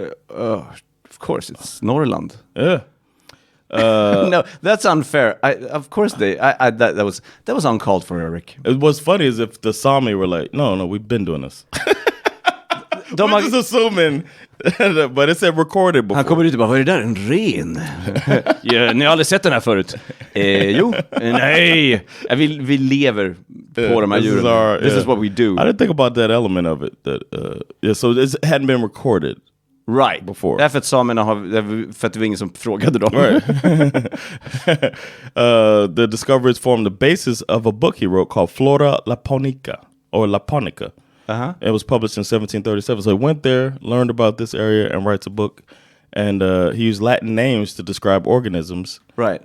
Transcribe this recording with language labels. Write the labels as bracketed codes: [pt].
[en] Of course, it's Norrland. Yeah. No, that's unfair. Of course that was uncalled for, Erik. What's funny is if the Sami were like, no, we've been doing this. We're just assuming, but it said recorded before. [sv] Han kommer ut och bara, vad är det där? En ren? Ja, ni har aldrig sett den här förut? Jo, nej. Vi lever på de här djuren. [en] This is what we do. I didn't think about that element of it. So this hadn't been recorded. Right. Before. [sv] Därför att samerna för att det var ingen som frågade dem. [en] Right. The discoveries formed the basis of a book he wrote called Flora Laponica, or Laponica. It was published in 1737. So he went there, learned about this area, and writes a book. And he used Latin names to describe organisms. Right.